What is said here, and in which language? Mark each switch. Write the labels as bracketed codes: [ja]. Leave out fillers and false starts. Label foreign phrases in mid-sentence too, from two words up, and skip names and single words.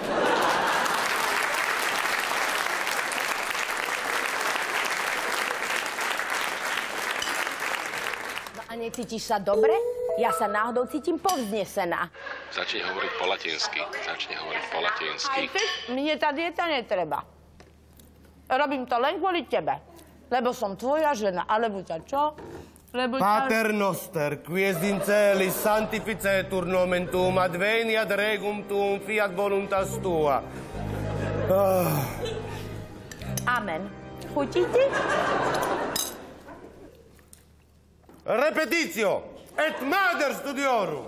[sk] A necítiš sa dobre? Ja sa náhodou cítim povznesená. Začni hovoriť po latinsky. Aj keď mne tá dieta netreba. Robím to len kvôli tebe. Lebo som tvoja žena. Alebo ťa čo? Lebo [la] Pater noster, quies in celis sanctificetur nomen tuum, adveniat regum tuum, fiat voluntas tua. [sk] Amen. Chutí ti? [la] Repetitio, et mater studiorum.